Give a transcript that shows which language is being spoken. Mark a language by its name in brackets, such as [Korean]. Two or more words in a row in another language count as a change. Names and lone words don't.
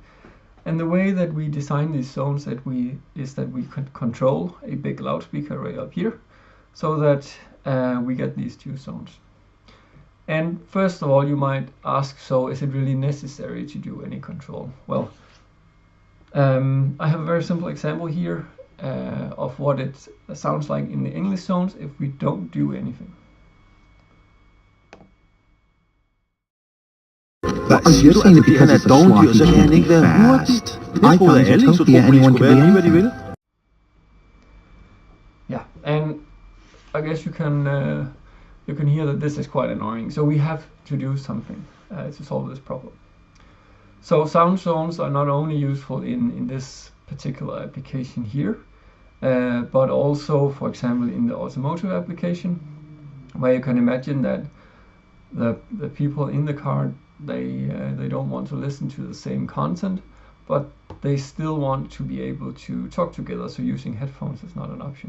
[English] And the way that we design these zones is that we can control a big loudspeaker array up here so that we get these two zones. And first of all, you might ask, so is it really necessary to do any control? Well, I have a very simple example here of what it sounds like in the English zones if we don't do anything. [Danish] Hvad siger du egentlig, fordi han er dovendyr, så kan han ikke være hurtig? Jeg troede, at alle isotroper skulle være lige, hvad de vil. [English] Yeah, and I guess you can hear that this is quite annoying. So we have to do something to solve this problem. So sound zones are not only useful in this particular application here, but also, for example, in the automotive application, where you can imagine that the people in the car, they don't want to listen to the same content, but they still want to be able to talk together, so using headphones is not an option.